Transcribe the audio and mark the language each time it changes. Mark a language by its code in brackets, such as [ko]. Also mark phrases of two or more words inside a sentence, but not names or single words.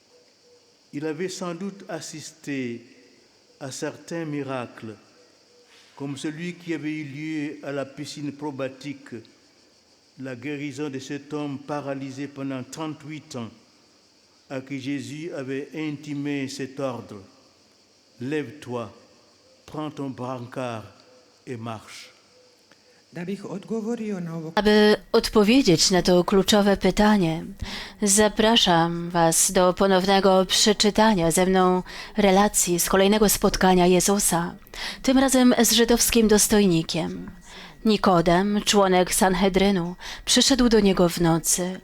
[fr] Il avait sans doute assisté à certains miracles, comme celui qui avait eu lieu à la piscine probatique, la guérison de cet homme paralysé pendant 38 ans, à qui Jésus avait intimé cet ordre. Lève-toi, prends ton brancard et marche. [hr] Da bih odgovorio na ovo [pl] Aby odpowiedzieć na to kluczowe pytanie, zapraszam Was do ponownego przeczytania ze mną relacji z kolejnego spotkania Jezusa, tym razem z żydowskim dostojnikiem. Nikodem, członek Sanhedrynu, przyszedł do niego w nocy.